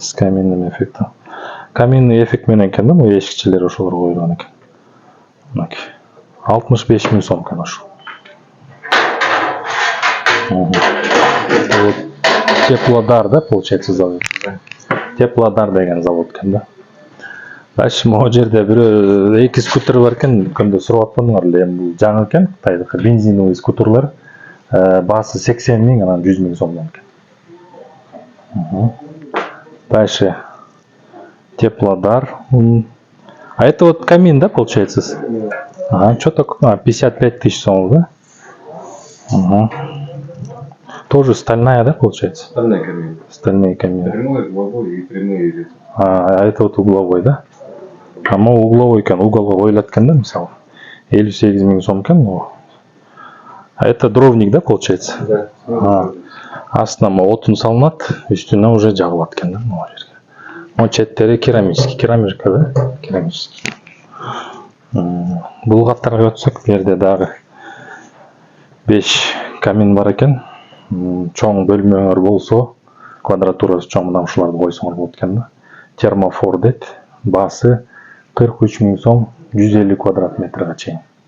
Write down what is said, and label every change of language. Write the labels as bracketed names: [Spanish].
[Russian] С каминным эффектом. [Kyrgyz] Каминный эффект менен экен да, бул эшикчелер ошолор коюлган экен. Мынакей. 65 000 сом экен ошо. [Russian] Вот Теплодар, да, получается, завод. [Kyrgyz] Теплодар деген завод экен да. Дальше могу жерде бирөө эки скутер бар экен, көндө сурап атпадыңар эле, эми бул жаңы экен, Кытайдыкы бензиновый скутерлар. Баасы 80 000, анан 100 000 сомдон экен. [Russian] Дальше Теплодар. А это вот камин, да, получается? Что такое? 55 000 сом, да? Тоже стальная, да, получается? Стальные камины. Стальные камины. Прямой, угловой и прямые. А это вот угловой, да? [Kyrgyz] А могу угловой экен, уголга коюлат экен да, мисалы. 58 000 сом экен, но. [Russian] А это дровник, да, получается? Да. [Kyrgyz] Астына отун салынат, үстүнө уже жагылат экен да, могу жерге. Могу четтери керамический, керамика, да? [Russian] Керамический. [Kyrgyz] Бул каттарга өтсөк, бул жерде дагы 5 камин бар экен. Чоң бөлмөңөр болсо, квадратурасы чоң, мына ушуларды койсоңор болот экен да. Термофор дейт. Баасы 43 000 сом, 150 квадрат метрге чейин.